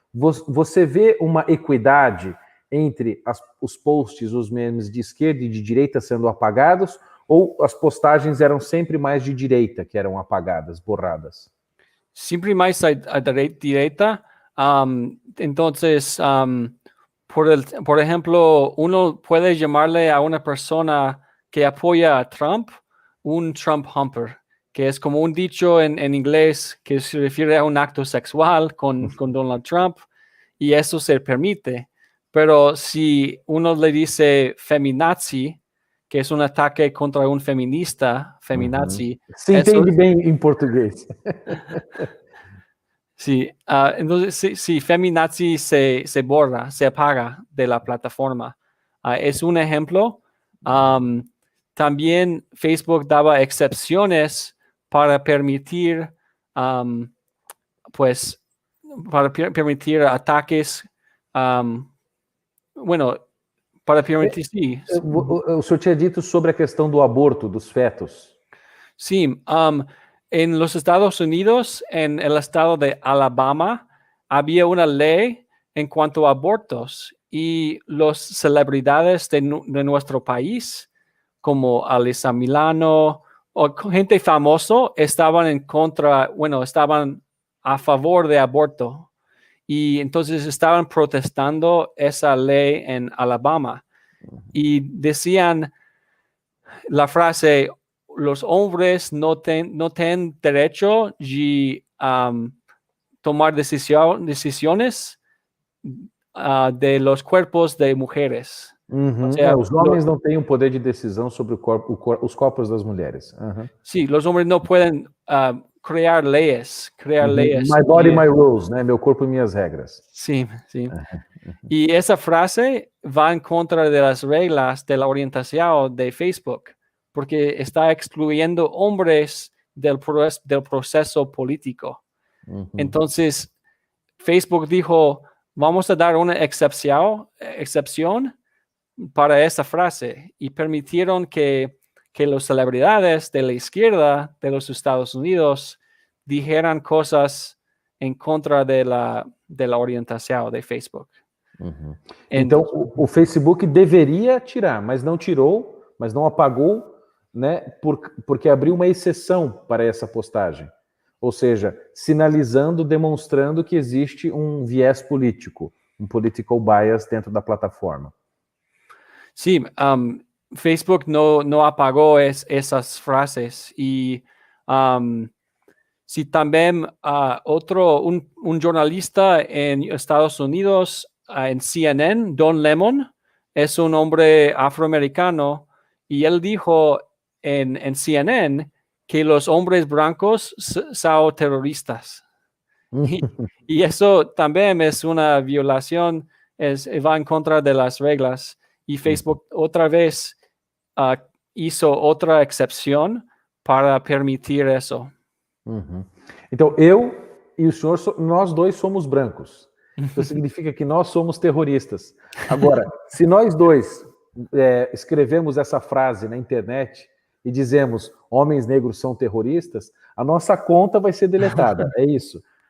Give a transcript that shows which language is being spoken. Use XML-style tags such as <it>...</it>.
<pt>Você vê uma equidade entre os posts, os memes de esquerda e de direita sendo apagados, ou as postagens eram sempre mais de direita que eram apagadas, borradas?</pt> <es>Siempre más a direita. Entonces, por ejemplo, uno puede llamarle a una persona que apoya a Trump un Trump humper, que es como un dicho en inglés que se refiere a un acto sexual con Donald Trump, y eso se permite. Pero si uno le dice feminazi, que es un ataque contra un feminista, feminazi.</es> <pt>Se entende bem em português.</pt> <es>Sí, entonces si feminazi se borra, se apaga de la plataforma. Es un ejemplo. También Facebook daba excepciones para permitir, permitir ataques, para permitir, sí.</es> <pt>O senhor tinha dito sobre a questão do aborto dos fetos.</pt> <es>Sí, en los Estados Unidos, en el estado de Alabama, había una ley en cuanto a abortos, y las celebridades de nuestro país, como Alyssa Milano o gente famosa, estaban estaban a favor de aborto. Y entonces estaban protestando esa ley en Alabama. Y decían la frase: los hombres no tienen derecho de tomar decisiones de los cuerpos de mujeres. O sea,</es> <pt>os homens não têm poder de decisão sobre os corpos das mulheres.</pt> <es>Sí, los hombres no pueden crear leyes.</es> <en>My body, my rules,</en> <pt>né? Meu corpo e minhas regras.</pt> <es>Sí. Y esa frase va en contra de las reglas de la orientación de Facebook, porque está excluyendo hombres del proceso político. Entonces, Facebook dijo: vamos a dar una excepción para esa frase, y permitieron que las celebridades de la izquierda de los Estados Unidos dijeran cosas en contra de la orientación de Facebook.</es> <pt>Então, o Facebook deveria tirar, mas não tirou, mas não apagou, né, porque abriu uma exceção para essa postagem. Ou seja, sinalizando, demonstrando que existe um viés político, um political bias dentro da plataforma.</pt> <es>Sí, Facebook no apagó esas frases. Y sí, también un jornalista en Estados Unidos, en CNN, Don Lemon, es un hombre afroamericano, y él dijo en CNN que los hombres blancos son terroristas. Y eso también es una violación, va en contra de las reglas. Y Facebook otra vez hizo otra excepción para permitir eso.</es> <pt>Então, eu e o senhor, nós dois somos brancos. Então, significa que nós somos terroristas. Agora, se nós dois escrevemos essa frase na internet e dizemos homens negros são terroristas, a nossa conta vai ser deletada, é isso?</pt>